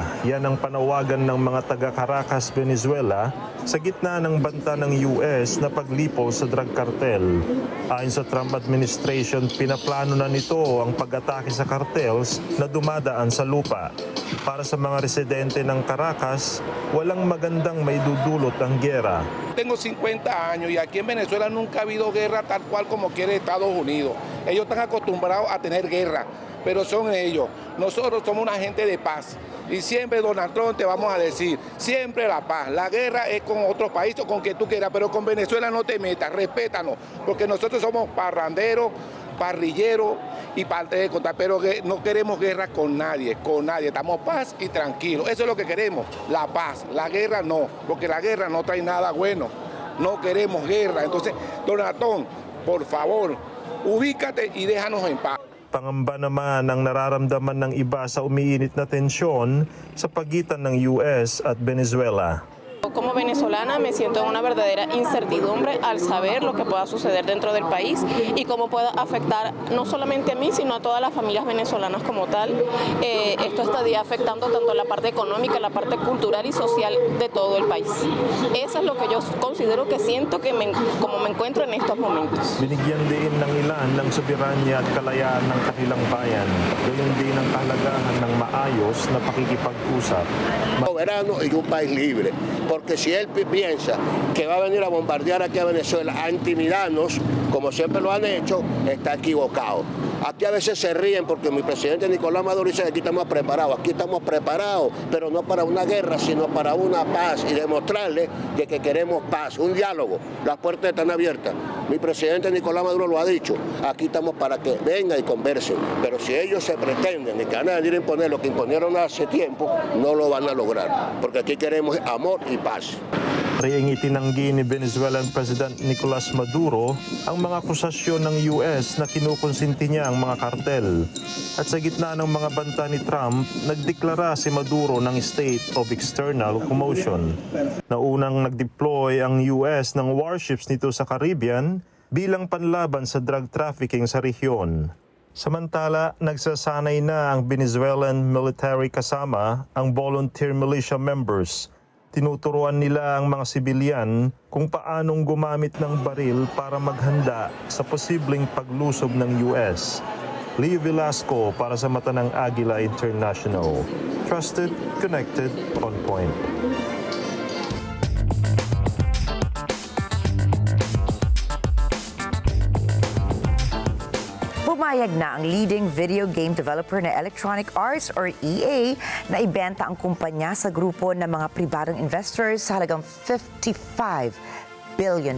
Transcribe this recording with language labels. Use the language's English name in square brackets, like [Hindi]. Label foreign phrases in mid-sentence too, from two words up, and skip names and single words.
[Filipino] Yan ang panawagan ng mga taga-Caracas, Venezuela sa gitna ng banta ng US na paglipo sa [English] drug cartel. [Filipino] Ayon sa Trump administration, pinaplano na nito ang pag-atake sa cartels na dumadaan sa lupa. Para sa mga residente ng Caracas, walang magandang may dudulot ang giyera. [Spanish] Tengo 50 años y aquí en Venezuela nunca ha habido guerra tal cual como quiere Estados Unidos. Ellos están acostumbrados a tener guerra, pero son ellos. Nosotros somos una gente de paz. Y siempre, Donald Trump, te vamos a decir, siempre la paz. La guerra es con otro país o con quien tú quieras, pero con Venezuela no te metas, respétanos, porque nosotros somos parranderos, parrilleros y parte de contar, pero que no queremos guerra con nadie, estamos paz y tranquilos, eso es lo que queremos, la paz, la guerra no, porque la guerra no trae nada bueno, no queremos guerra, entonces, Donald Trump, por favor, ubícate y déjanos en paz. [Filipino] Pangamba naman ang nararamdaman ng iba sa umiinit na tensyon sa pagitan ng US at Venezuela. [Spanish] Como venezolana me siento en una verdadera incertidumbre al saber lo que pueda suceder dentro del país y cómo pueda afectar no solamente a mí, sino a todas las familias venezolanas como tal. Esto estaría afectando tanto la parte económica, la parte cultural y social de todo el país. Eso es lo que yo considero que siento que como me encuentro en estos momentos. [Filipino] Binigyan din ng ilan ng soberanya at kalayaan ng kanilang bayan. Gayon din ang kahalagahan ng maayos na pakikipag-usap. [Spanish] Soberano y un país libre. Porque si él piensa que va a venir a bombardear aquí a Venezuela, a intimidarnos, como siempre lo han hecho, está equivocado. Aquí a veces se ríen porque mi presidente Nicolás Maduro dice que aquí estamos preparados, pero no para una guerra, sino para una paz y demostrarle de que queremos paz, un diálogo. Las puertas están abiertas. Mi presidente Nicolás Maduro lo ha dicho, aquí estamos para que vengan y conversen, pero si ellos se pretenden que van a venir a imponer lo que imponieron hace tiempo, no lo van a lograr, porque aquí queremos amor y paz. [Filipino] Riing itinanggi ni [English] Venezuelan President [Filipino] Nicolas Maduro ang mga akusasyon ng US na kinukonsinti niya ang mga kartel. At sa gitna ng mga banta ni Trump, nagdeklara si Maduro ng [English] State of External Commotion. [Filipino] Naunang nag-deploy ang US ng warships nito sa Caribbean bilang panlaban sa [English] drug trafficking [Filipino] sa rehiyon. Samantala, nagsasanay na ang [English] Venezuelan military [Filipino] kasama ang [English] volunteer militia members. [Filipino] Tinuturuan nila ang mga sibilyan kung paanong gumamit ng baril para maghanda sa posibleng paglusob ng US. Leo Velasco para sa mata ng Agila International. [English] Trusted, connected, on point. [Filipino] Pumayag na ang [English] leading video game developer [Filipino] na Electronic Arts or EA na ibenta ang kumpanya sa grupo ng mga pribadong investors sa halagang $55 billion.